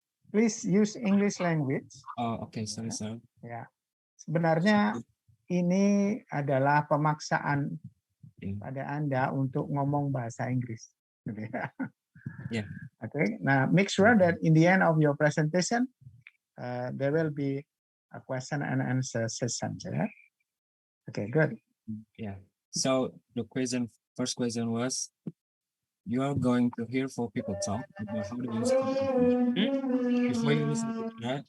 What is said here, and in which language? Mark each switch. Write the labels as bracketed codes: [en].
[en] Please use English language. oke, sorry, sir. [id] Ya, sebenarnya ini adalah pemaksaan Ya. pada Anda untuk ngomong bahasa Inggris. Ya. [en] Oke, nah make sure that in the end of your presentation, there will be a question and answer session. Yeah? Okay, good. Yeah. So the first question was, you are going to hear 4 people talk about how to use computer.